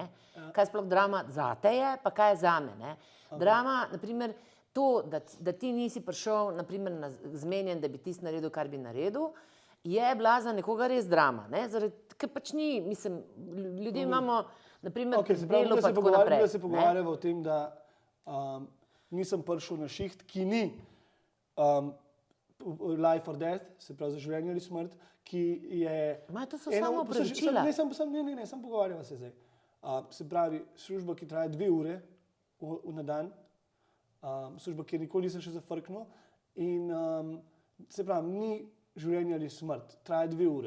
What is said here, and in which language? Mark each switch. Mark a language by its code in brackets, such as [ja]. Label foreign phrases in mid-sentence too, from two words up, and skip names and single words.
[sl] Kaj sploh drama zate je, pa kaj je zame, ne? Drama, naprimer, to, da ti nisi prišel, naprimer, zmenjen, da bi ti naredil, kar bi naredil, je bila za nekoga res drama, ne? Ker pač ni, mislim, ljudje imamo, naprimer, delo pa tako naprej. Da se pogovarjava o tem, da nisem prišel na šiht, ki ni [en] life or death, [sl] se pravi za življenje ali smrt, ki je... To so samo opravičila. Ne, samo pogovarjava se zdaj. Se pravi, služba, ki traja 2 ure na dan, služba, kjer nikoli nisem še zafrknil in se pravi, ni življenje ali smrt, traja 2 ure.